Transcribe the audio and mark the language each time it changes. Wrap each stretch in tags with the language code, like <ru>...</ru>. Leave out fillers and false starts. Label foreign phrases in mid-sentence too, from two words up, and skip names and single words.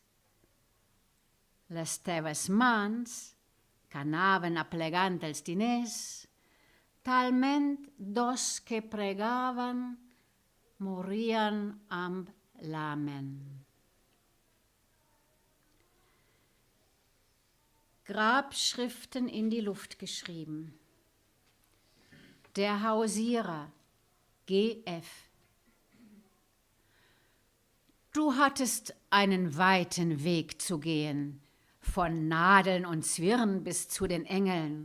<ca>Les teves mans, que anaven aplegant els diners, talment dos que pregaven, morien amb l'Amen.</ca> <de>Grabschriften in die Luft geschrieben. Der Hausierer, G.F. Du hattest einen weiten Weg zu gehen, von Nadeln und Zwirn bis zu den Engeln.</de>